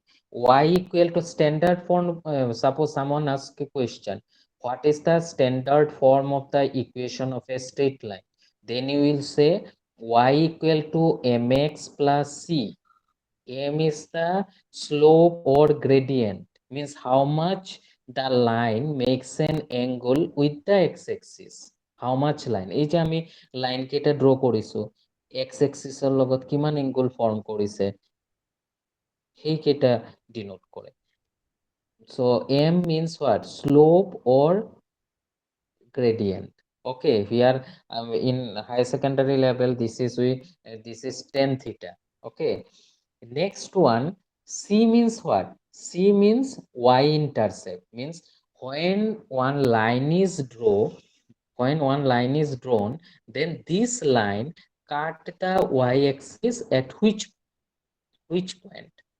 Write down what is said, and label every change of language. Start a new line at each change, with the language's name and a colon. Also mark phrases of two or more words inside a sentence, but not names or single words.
English: Y equal to standard form. Suppose someone asks a question, what is the standard form of the equation of a straight line? Then you will say y equal to mx plus c. M is the slope or gradient, means how much the line makes an angle with the x-axis. How much line?
Assamese: এই যে আমি লাইন কেটে ড্র কৰিছো,
English: x axis
Assamese: ৰ লগত কিমান
English: angle form
Assamese: কৰিছে সেইকেইটা ডিনোট কৰে.
English: So m means what? Slope or gradient. Okay, here in higher secondary level this is tan theta. Okay, next one, c means what? C means y intercept, means when one line is drawn, then this line cut the y axis at which point?